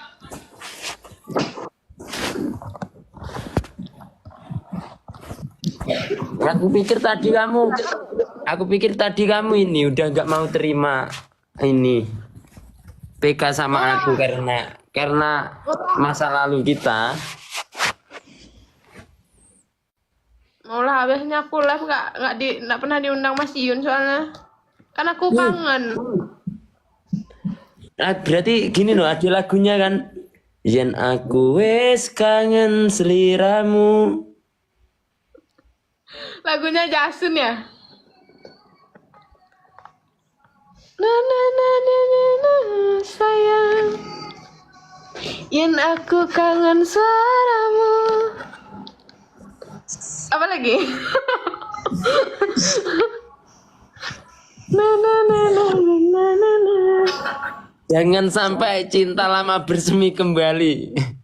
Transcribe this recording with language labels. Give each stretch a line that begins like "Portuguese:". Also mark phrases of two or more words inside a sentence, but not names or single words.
Indonesian: Aku pikir tadi kamu ini udah nggak mau terima ini PK sama aku karena masa lalu kita. Maulah habisnya aku live nggak pernah diundang Mas Iyun soalnya kan aku kangen. Berarti gini loh, ada lagunya kan,
Javanese: yen aku wes kangen seliramu.
Indonesian: Lagunya Jasun ya? Na na na na na na sayang,
Javanese: yen aku kangen suaramu.
Indonesian: Apa lagi? Na na na na na na na. Jangan sampai cinta lama bersemi kembali.